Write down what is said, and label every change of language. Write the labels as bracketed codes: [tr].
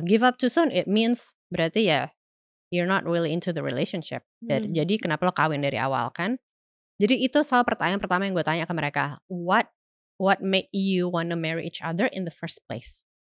[en] Give up too soon, it means [id] berarti ya [en] you're not really into the relationship. [id] Jadi kenapa lo kawin dari awal kan? Jadi itu selalu pertanyaan pertama yang gue tanya ke mereka. [en] What made you wanna marry each other in the first place?